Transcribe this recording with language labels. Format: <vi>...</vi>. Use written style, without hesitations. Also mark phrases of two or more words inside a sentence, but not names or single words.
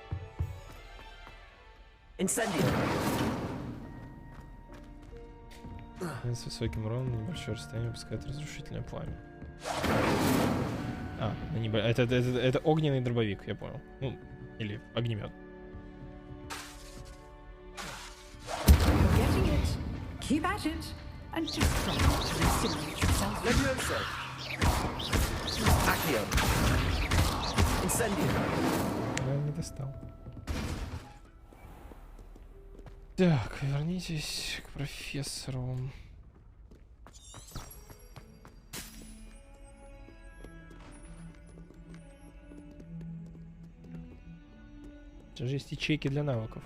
<ru>С высоким уроном небольшое расстояние выпускает разрушительное пламя. А, это огненный дробовик, я понял. Ну, или огнемет.</ru> <en>Keep at it, and just try not to incinerate yourself.</en> <la>Levioso. Accio. Incendio.</la> <ru>Я не достал. Так, вернитесь к профессору. Сейчас же есть ячейки для навыков.</ru>